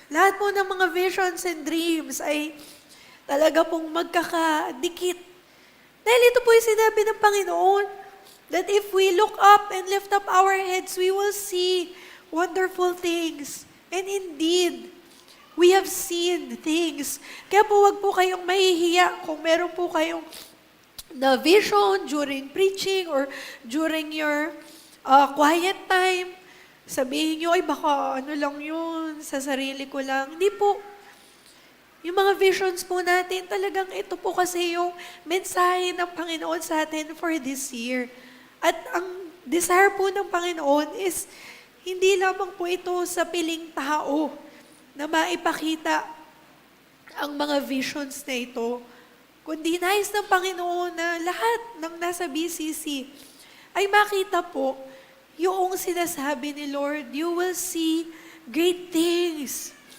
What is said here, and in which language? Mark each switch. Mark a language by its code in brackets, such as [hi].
[tl] Lahat po ng mga visions and dreams ay talaga pong magkakadikit. Dahil ito po yung sinabi ng Panginoon, [en] that if we look up and lift up our heads, we will see wonderful things. And indeed, we have seen things. [tl] Kaya po wag po kayong mahihiya kung meron po kayong na vision [en] during preaching or during your quiet time. [tl] Sabihin nyo, ay baka ano lang yun, sa sarili ko lang. Hindi po. Yung mga visions po natin, talagang ito po kasi yung mensahe ng Panginoon sa atin [en] for this year. [tl] At ang desire po ng Panginoon is, hindi lamang po ito sa piling tao na maipakita ang mga visions na ito, kundi nais ng Panginoon na lahat ng nasa BCC ay makita po yung sinasabi ni Lord, [en] you will see great things.